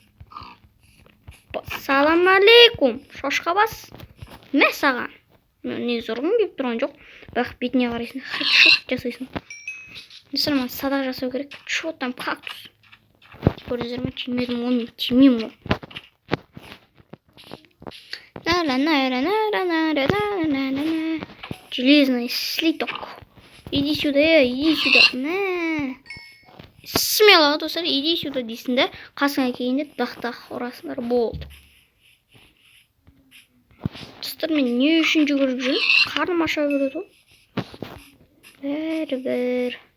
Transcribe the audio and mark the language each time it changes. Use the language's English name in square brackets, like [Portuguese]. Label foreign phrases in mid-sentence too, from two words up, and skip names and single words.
[Arabic] سلام عليكم. [Kazakh] Шошқа бас. Мә саған. Негізі ұрғым келіп тұрған жоқ. Бірақ бетіне қарайсың. Хедшот жасайсың. Достар, маған садақ жасау керек. [Russian] Что там кактус? [Kazakh] Көрдіңіздер ме? [Russian] Тимедім ол, мен тимеймін ол. Железный слиток. Иди сюда, иди сюда. [Kazakh] Мә. Смело, достар, [Russian] иди сюда [Kazakh] дейсің да, қасыңа келгенде дақ-дақ ұрасыңдар, болды. Достар, мен не үшін жүгіріп жүрмін? Қарным аша көреді ғой. Бәрібір.